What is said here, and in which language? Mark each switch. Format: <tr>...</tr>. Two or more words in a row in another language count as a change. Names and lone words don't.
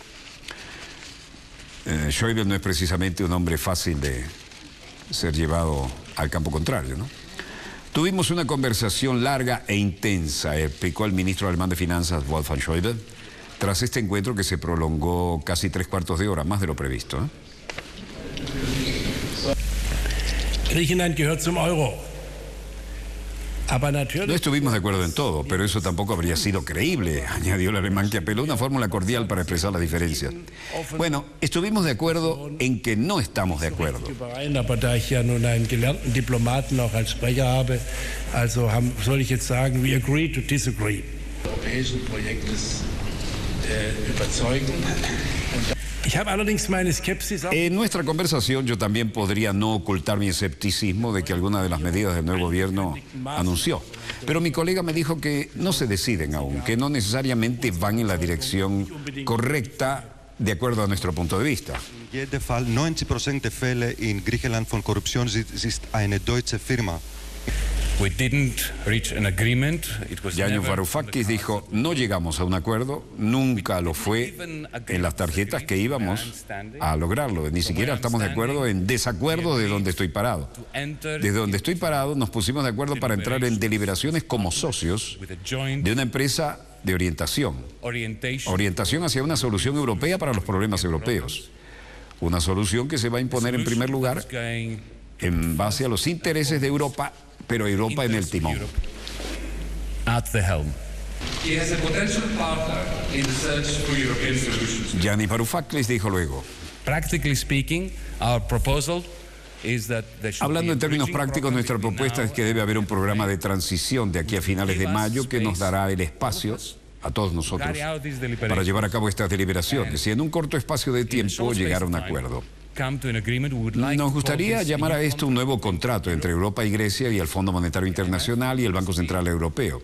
<es>Schäuble no es precisamente un hombre fácil de ser llevado al campo contrario, ¿no? Tuvimos una conversación larga e intensa, explicó el ministro alemán de Finanzas, Wolfgang Schäuble, tras este encuentro que se prolongó casi 3/4 de hora, más de lo previsto, ¿eh?</es> <de>Griechenland gehört zum Euro.</de> <es>No estuvimos de acuerdo en todo, pero eso tampoco habría sido creíble, añadió el alemán, que apeló a una fórmula cordial para expresar las diferencias. Bueno, estuvimos de acuerdo en que no estamos de acuerdo.</es> <de>Aber da ich ja nun einen gelernten Diplomaten auch als Sprecher habe, also soll ich jetzt sagen,</de> <en>we agree to disagree.</en> <de>Europäischen Projektes überzeugen.</de> <es>En nuestra conversación yo también podría no ocultar mi escepticismo de que algunas de las medidas del nuevo gobierno anunció. Pero mi colega me dijo que no se deciden aún, que no necesariamente van en la dirección correcta de acuerdo a nuestro punto de vista.</es> <de>In jedem Fall 90% der Fälle in Griechenland von Korruption ist eine deutsche Firma.</de> <en>We didn't reach an agreement.</en> <es>Yanis Varoufakis dijo, no llegamos a un acuerdo, nunca lo fue en las tarjetas que íbamos a lograrlo. Ni siquiera estamos de acuerdo en desacuerdo de donde estoy parado. Desde donde estoy parado nos pusimos de acuerdo para entrar en deliberaciones como socios de una empresa de orientación hacia una solución europea para los problemas europeos. Una solución que se va a imponer en primer lugar en base a los intereses de Europa, pero Europa en el timón.</es> <en>At the helm.</en> <es>Yanis Varoufakis dijo luego.</es> <en>Practically speaking, our proposal is that there should</en> <es>Hablando</es> <en>be</en> <es>en términos</es> <en>bridging</en> <es>prácticos,</es> <en>program</en> <es>nuestra</es> <en>between</en> <es>propuesta</es> <en>now</en> <es>es que debe haber un programa de transición de aquí a finales de mayo que nos dará el espacio a todos nosotros para llevar a cabo estas deliberaciones y en un corto espacio de tiempo llegar a un acuerdo. Nos gustaría llamar a esto un nuevo contrato entre Europa y Grecia y el Fondo Monetario Internacional y el Banco Central Europeo.</es>